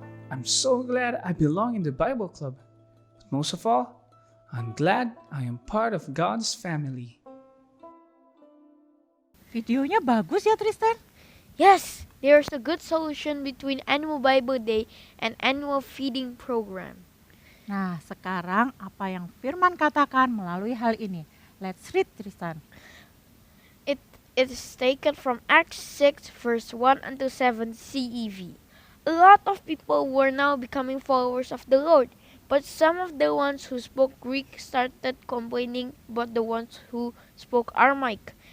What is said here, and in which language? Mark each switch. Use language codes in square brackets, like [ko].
[en] I'm so glad I belong in the Bible Club. But most of all, I'm glad I am part of God's family. [id] Videonya bagus ya Tristan? [en] Yes, there's a good solution between annual Bible Day and annual feeding program. [id] Nah, sekarang apa yang Firman katakan melalui hal ini? [en] Let's read Tristan. It is taken from Acts 6 verse 1 until 7 CEV. A lot of people were now becoming followers of the Lord, but some of the ones who spoke Greek started complaining about the ones who spoke Aramaic.